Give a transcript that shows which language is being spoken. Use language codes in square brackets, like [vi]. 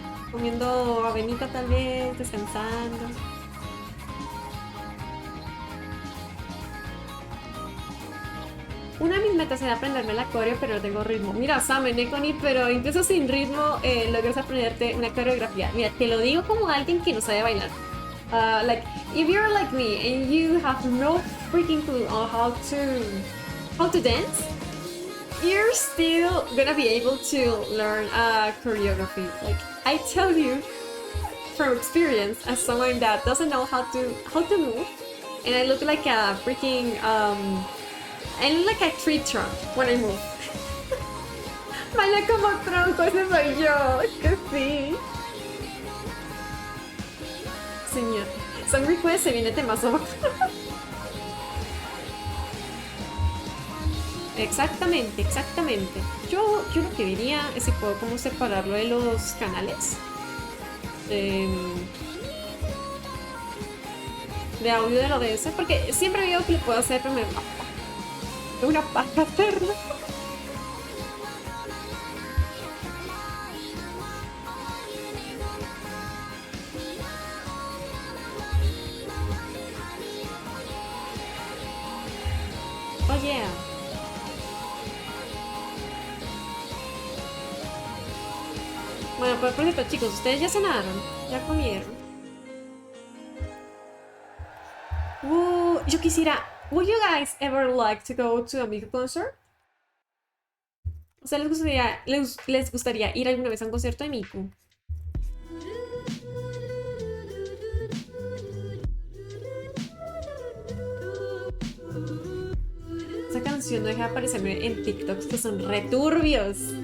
[es] Comiendo avenita tal vez, descansando. Una de mis metas era aprenderme la coreo, pero no tengo ritmo. Mira, Samen, Neconi, pero incluso sin ritmo logras aprenderte una coreografía. Mira, te lo digo como alguien que no sabe bailar. [en] Like, if you're like me and you have no freaking clue on how to dance, you're still gonna be able to learn choreography. Like, I tell you from experience, as someone that doesn't know how to move, and I look like a freaking I look like a tree trunk when I move. [es] Baila como tronco, ese soy yo, que sí. Señor, Song Request se viene temazo. Exactamente, exactamente. Yo lo que diría es si puedo como separarlo de los canales de audio del OBS, porque siempre veo que lo puedo hacer, pero me da una paja hacerlo. [en] Oh yeah. [es] Bueno, por cierto, chicos, ¿ustedes ya cenaron? ¿Ya comieron? Yo quisiera... [en] Would you guys ever like to go to a Miku concert? [es] O sea, ¿les gustaría ir alguna vez a un concierto de Miku? Esa canción no deja de aparecerme en TikToks que son returbios.